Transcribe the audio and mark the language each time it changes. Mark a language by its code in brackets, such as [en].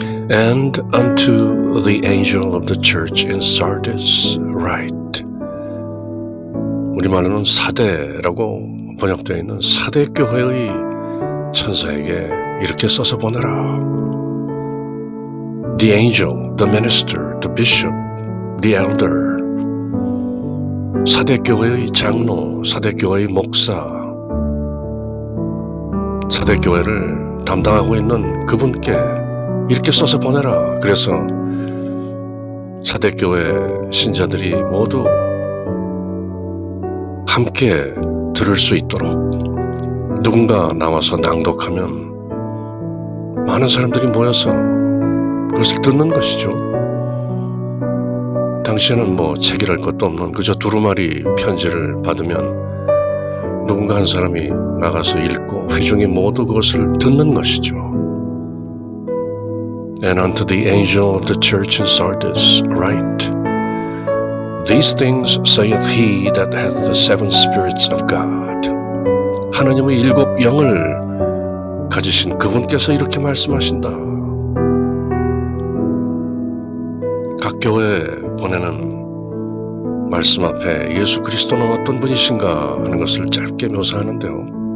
[en] And unto the angel of the church in Sardis write. [ko] 우리말로는 사대라고 번역되어 있는 사대 교회의 천사에게 이렇게 써서 보내라. [en] The angel, the minister, the bishop, the elder. [ko] 사대 교회의 장로, 사대 교회의 목사, 사대 교회를 담당하고 있는 그분께 이렇게 써서 보내라. 그래서 차대교회 신자들이 모두 함께 들을 수 있도록 누군가 나와서 낭독하면 많은 사람들이 모여서 그것을 듣는 것이죠. 당시에는 뭐 책이랄 것도 없는 그저 두루마리 편지를 받으면 누군가 한 사람이 나가서 읽고 회중이 모두 그것을 듣는 것이죠. [en] And unto the angel of the church in Sardis write, These things saith he that hath the seven spirits of God. [ko] 하나님의 일곱 영을 가지신 그분께서 이렇게 말씀하신다. 각 교회에 보내는 말씀 앞에 예수 그리스도는 어떤 분이신가 하는 것을 짧게 묘사하는데요.